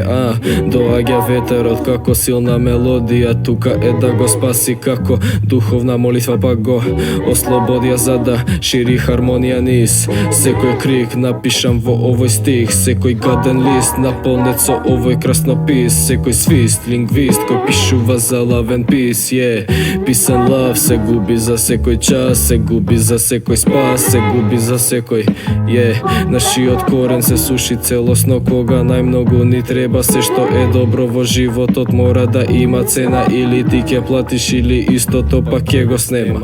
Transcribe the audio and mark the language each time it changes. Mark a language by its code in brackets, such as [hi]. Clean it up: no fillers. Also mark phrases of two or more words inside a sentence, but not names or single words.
[mk] Доаѓа ветерот како силна мелодија, тука е да го спаси како духовна молитва, па го ослободија за да шири хармонија низ секој крик. Напишам во овој стих секој гаден лист, наполнет со овој краснопис. Секој свист, лингвист кој пишува за лавен пис. [en] Peace and love [mk] се губи за секој час, се губи за секој спас, се губи за секој. Нашиот корен се суши целосно кога најмногу ни треба. Се што е добро во животот мора да има цена, или ти ќе платиш или истото пак ќе го снема.